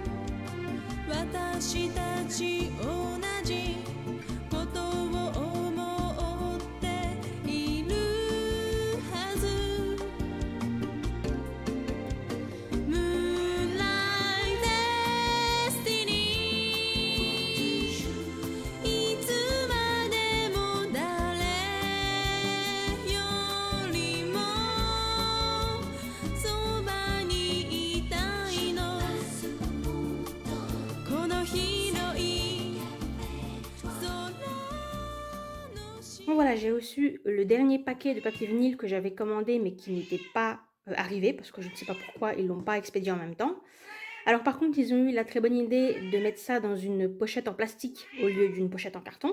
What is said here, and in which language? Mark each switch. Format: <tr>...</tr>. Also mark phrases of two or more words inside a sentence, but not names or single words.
<ja>私たち同じことを思っているはず</ja> <en>Moonlight Destiny</en> <ja>いつまでも誰よりもそばにいたいのこの広い空の</ja> <fr>Bon voilà, j'ai reçu le dernier paquet de papier vinyle que j'avais commandé mais qui n'était pas arrivé parce que je ne sais pas pourquoi ils l'ont pas expédié en même temps. Alors par contre, ils ont eu la très bonne idée de mettre ça dans une pochette en plastique au lieu d'une pochette en carton.</fr>